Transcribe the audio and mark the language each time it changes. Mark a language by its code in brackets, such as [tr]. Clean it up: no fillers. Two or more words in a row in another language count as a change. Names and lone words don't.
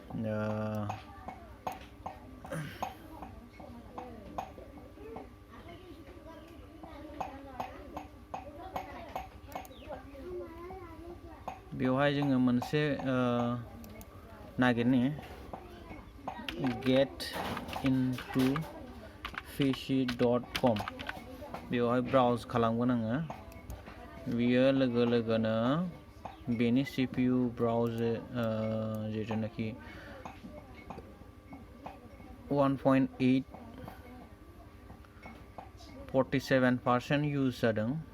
[brx] बेवहाय जोङो मोनसे नागिरनि get into pc.com बेवहाय ब्राउज खालामगोन आङो। बियो लोगो लोगोनो बेनि CPU ब्राउज जिथुनाखि 1.8 47% इउज जादों।